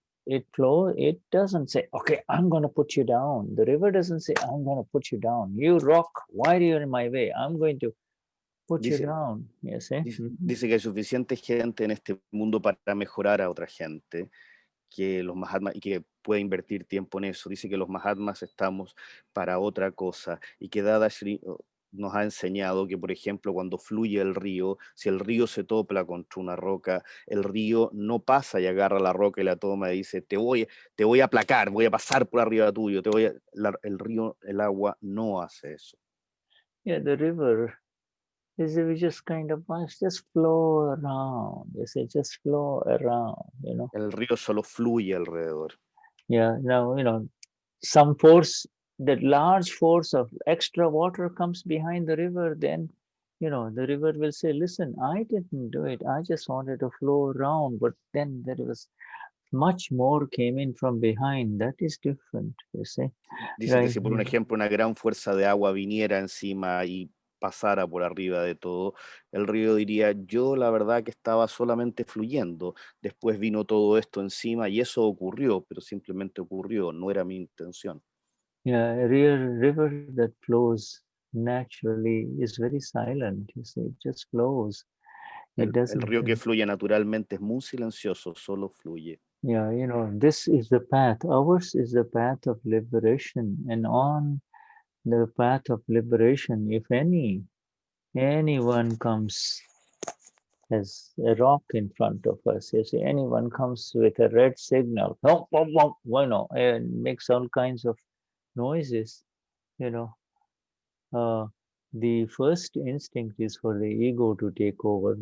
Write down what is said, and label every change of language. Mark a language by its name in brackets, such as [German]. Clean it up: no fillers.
[English] It doesn't say, okay, I'm going to put you down. The river doesn't say, I'm going to put you down. You rock, why are you in my way? I'm going to put you down. Yes, [Spanish] dice que hay suficiente gente en este mundo para mejorar a otra gente, que los Mahatmas, y que puede invertir tiempo en eso. Dice que los Mahatmas estamos para otra cosa, y que Dadashri nos ha enseñado que, por ejemplo, cuando fluye el río, si el río se topla contra una roca, el río no pasa y agarra la roca y la toma y dice, te voy a aplacar, voy a pasar por arriba tuyo, el río, el agua no hace eso. [English] Yeah, the river is just kind of just flow around. Yes, it just flow around, [Spanish] El río solo fluye alrededor. [English] Yeah, now, some force, that large force of extra water comes behind the river, then, the river will say, listen, I didn't do it. I just wanted to flow around. But then there was much more came in from behind. That is different, you see. [Spanish] Dice que si por un ejemplo una gran fuerza de agua viniera encima y pasara por arriba de todo, el río diría, yo la verdad que estaba solamente fluyendo, después vino todo esto encima y eso ocurrió, pero simplemente ocurrió, no era mi intención. [English] Yeah, a real river that flows naturally is very silent, you see, it just flows. [Spanish] El río que fluye naturalmente es muy silencioso, solo fluye. [English] Yeah, this is the path. Ours is the path of liberation, and on the path of liberation, if anyone comes as a rock in front of us, you see, anyone comes with a red signal, and makes all kinds of noises, the first instinct is for the ego to take over.